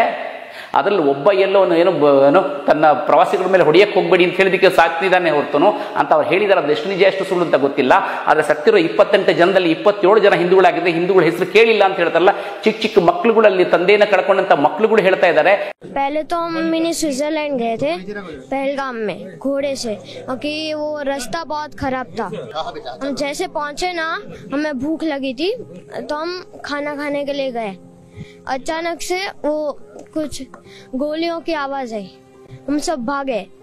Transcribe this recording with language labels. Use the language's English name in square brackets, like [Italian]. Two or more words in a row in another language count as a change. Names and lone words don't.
[Kannada] ಅದರಲ್ಲಿ ಒಬ್ಬ ಏನೋ ತನ್ನ ಪ್ರವಾಸಿಗಳ ಮೇಲೆ ಹೊಡೆಯಕ್ಕೆ ಹೋಗಬೇಡಿ ಅಂತ ಹೇಳಿದಕ್ಕೆ ಸಾಕ್ತಿದ್ದಾನೆ ಹೊರತುನು ಅಂತ ಅವ್ರು ಹೇಳಿದಾರೆ. ಅದು ಎಷ್ಟು ನಿಜ ಎಷ್ಟು ಸುಳ್ಳು ಅಂತ ಗೊತ್ತಿಲ್ಲ. ಆದರೆ ಸತ್ತಿರೋ 28 ಜನದಲ್ಲಿ 27 ಜನ ಹಿಂದೂಗಳಾಗಿದ್ರೆ ಹಿಂದೂಗಳ ಹೆಸರು ಕೇಳಿಲ್ಲ ಅಂತ ಹೇಳ್ತಾರಲ್ಲ. ಚಿಕ್ಕ ಮಕ್ಕಳುಗಳಲ್ಲಿ ತಂದೆಯನ್ನ ಕಳ್ಕೊಂಡಂತ ಮಕ್ಕಳುಗಳು ಹೇಳ್ತಾ ಇದ್ದಾರೆ. [Hindi] पहले तो हम मिनी स्विट्जरलैंड गए थे पहलगाम में घोड़े से, क्योंकि वो रास्ता बहुत खराब था. हम जैसे पहुंचे ना, हमें भूख लगी थी तो हम खाना खाने के लिए गए. अचानक से वो कुछ गोलियों की आवाज आई, हम सब भागे.